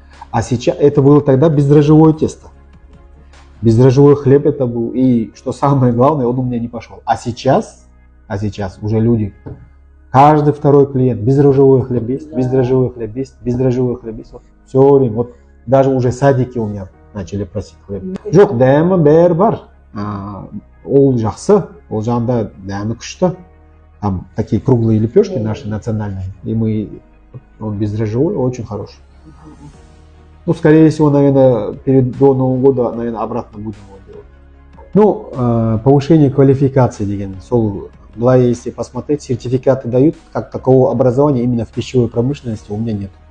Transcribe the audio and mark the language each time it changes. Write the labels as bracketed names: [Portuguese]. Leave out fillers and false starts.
[Russian] А сейчас это было тогда бездрожжевое тесто. Бездрожжевой хлеб это был. И что самое главное, он у меня не пошел. А сейчас уже люди, каждый второй клиент, бездрожжевой хлеб есть, бездрожжевой хлеб есть, бездрожжевой хлеб есть. Вот, все время, вот даже уже садики у меня начали просить хлеб. [Kazakh] Жоқ, дәмі бәрі бар. Ол жақсы, ол жағында дәмі күшті. [Russian] Там такие круглые лепешки наши национальные. И он бездрожжевой, очень хороший. Ну, скорее всего, наверное, до Нового года, наверное, обратно будем его делать. Ну, повышение квалификации, деген. Если посмотреть, сертификаты дают, как такого образования именно в пищевой промышленности у меня нет.